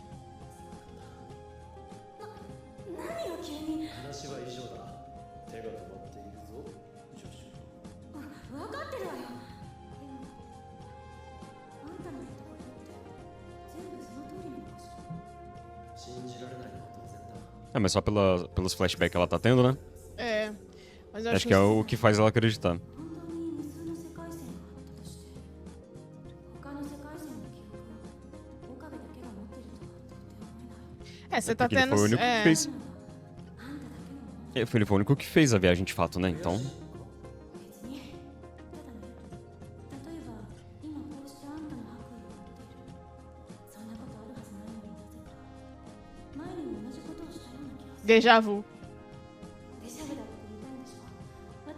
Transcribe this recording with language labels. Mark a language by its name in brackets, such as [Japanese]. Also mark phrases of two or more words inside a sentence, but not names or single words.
[Japanese] すまなかった。何よ急に。話は以上だ。手が止まっているぞ、助手。分かってるわよ。でもあんたの言ったことって全部その通りなのかしら。信じられないのは当然だ。 [Portuguese] É, mas só pelos flashbacks que ela tá tendo, né? É. Mas eu Acho que é o que faz ela acreditar. [Japanese] 本当に無数の世界線があったとして、他の世界線の記憶を岡部だけが持ってるとは到底思えない。 [Portuguese] É, você tá Porque ele tendo. foi o único que É. fez. [Japanese] あんただけのもの。 [Portuguese] Ele foi o único que fez a viagem de fato, né? Então. [Japanese] 別に。ただね、例えば今こうしてあんたの白衣を持っている。そんなことあるはずないのになぜか前にも同じことをしたような気がする。 [French] Déjà vu.